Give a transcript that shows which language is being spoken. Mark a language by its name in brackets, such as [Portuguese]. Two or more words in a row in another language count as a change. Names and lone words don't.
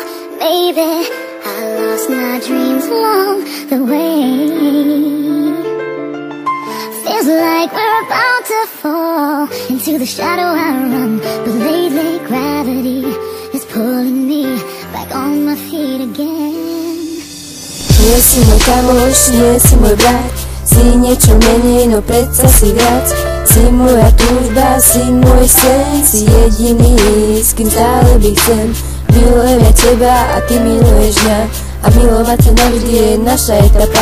[English] Maybe I lost my dreams along the way. Feels like we're about to fall into the shadow I run, but lately gravity is pulling me back on my feet again. [Slovak] Nie si môj kamoš, nie si môj brat, si niečo menej, no predsa si viac. Si moja túžba, si môj sen, si jediný, s kým stále by chcem. Milujem ja teba a ty miluješ mňa, a milovať sa navždy je naša etapa.